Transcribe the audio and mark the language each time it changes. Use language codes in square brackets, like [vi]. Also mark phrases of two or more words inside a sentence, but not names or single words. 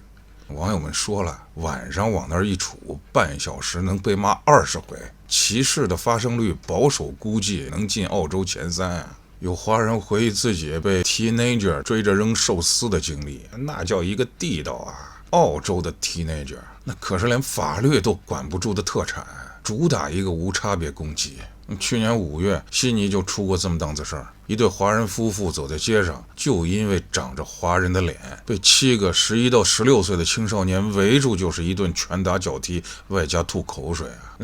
[zh] 网友們說了，晚上往那兒一杵，半小時能被罵20回，歧视的发生率保守估計能進澳洲前3啊。有華人回憶自己被 teenager 追着扔壽司的經歷，那叫一個地道啊！澳洲的 teenager 那可是連法律都管不住的特產，主打一個無差別攻擊。去年5月，悉尼就出过這麼檔子事兒，一對華人夫婦走在街上，就因為長着華人的臉，被7個11到16歲的青少年圍住，就是一頓拳打腳踢，外加吐口水啊！